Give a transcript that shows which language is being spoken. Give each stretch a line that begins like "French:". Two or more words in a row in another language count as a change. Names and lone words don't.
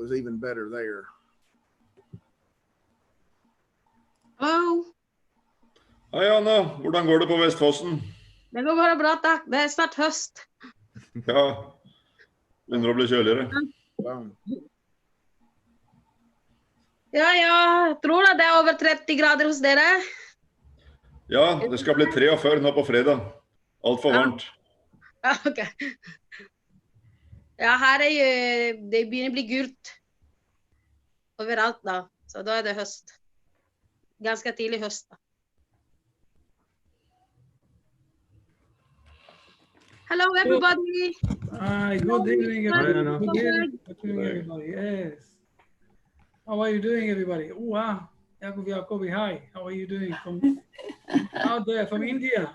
English: was even better there. Hello.
Norwegian: Hei, Anna. Hvordan går det på Vestfossen? Det går bare bra, takk. Det er snart høst. Ja, begynner å bli kjøligere. Wow. Ja, jeg tror det er over 30 grader hos dere. Ja, det skal bli 43 nå på fredag. Alt for varmt. Ja, ok. Ja, her er det begynner å bli gult overalt da, så da er det høst. Ganske tidlig høst da.
English: Hello, everybody. Hi, good evening, everybody. Good evening, everybody. Yes. How are you doing, everybody? Oh, wow. Jacobi, hi. How are you doing from out there, from India?